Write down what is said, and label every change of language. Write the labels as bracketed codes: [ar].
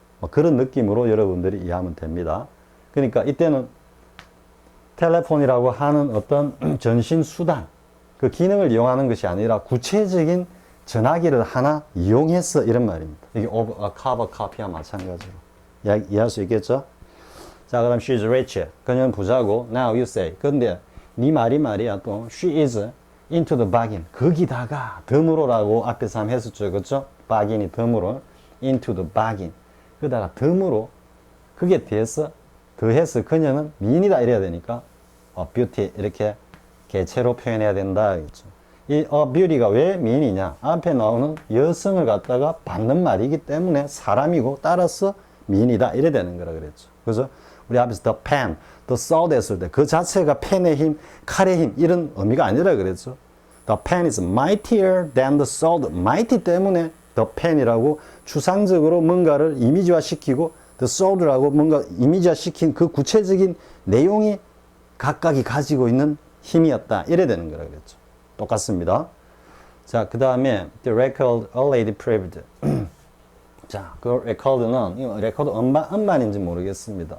[ko] 그런 느낌으로 여러분들이 이해하면 됩니다. 그러니까 이때는 텔레폰이라고 하는 어떤 전신 수단, 그 기능을 이용하는 것이 아니라 구체적인 전화기를 하나 이용해서 이런 말입니다. 이게 [en] over a cup of coffee [ko] 와 마찬가지로 이해할 수 있겠죠? 자, 그럼 [en] she's rich. [ko] 그녀는 부자고. [en] Now you say. [ko] 근데 네 말이 말이야 또 [en] she is into the bargain. [ko] 거기다가 덤으로라고 앞에서 한번 했었죠. 그렇죠? bargain이 덤으로 [en] into the bargain. [ko] 그다가 덤으로 그게 더해서 그녀는 미인이다 이래야 되니까 beauty 이렇게 개체로 표현해야 된다. 그렇죠? 이 beauty가 왜 미인이냐? 앞에 나오는 여성을 갖다가 받는 말이기 때문에 사람이고 따라서 미인이다 이래 되는 거라 그랬죠. 그래서 우리 앞에서 the pen, the sword 했을 때 그 자체가 펜의 힘, 칼의 힘 이런 의미가 아니라 그랬죠. [en] The pen is mightier than the sword. [ko] mighty 때문에 the pen이라고 추상적으로 뭔가를 이미지화 시키고 the sword라고 뭔가 이미지화 시킨 그 구체적인 내용이 각각이 가지고 있는 힘이었다. 이래 되는 거라 그랬죠. 똑같습니다. 자, 그 다음에 [en] the record already proved. [ko] 자, 그 레코드는 레코드 음반인지 모르겠습니다.